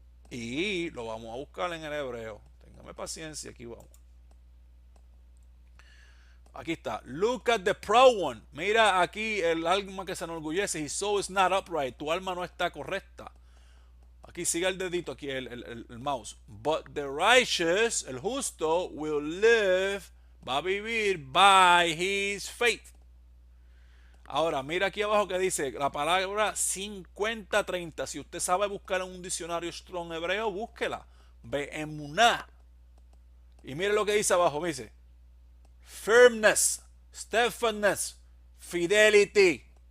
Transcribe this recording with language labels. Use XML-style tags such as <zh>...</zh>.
<es>Y lo vamos a buscar en el hebreo. Téngame paciencia, aquí vamos. Aquí está.</es> <en>Look at the proud one.</en> <es>Mira aquí el alma que se enorgullece.</es> <en>His soul is not upright.</en> <es>Tu alma no está correcta. Aquí sigue el dedito, aquí el mouse.</es> <en>But the righteous,</en> <es>el justo,</es> <en>will live,</en> <es>va a vivir</es> <en>by his faith.</en> <es>Ahora, mira aquí abajo que dice la palabra 50-30. Si usted sabe buscar en un diccionario Strong hebreo, búsquela. Be'emuná. Y mire lo que dice abajo, me dice</es> <en>firmness, steadfastness, fidelity.</en>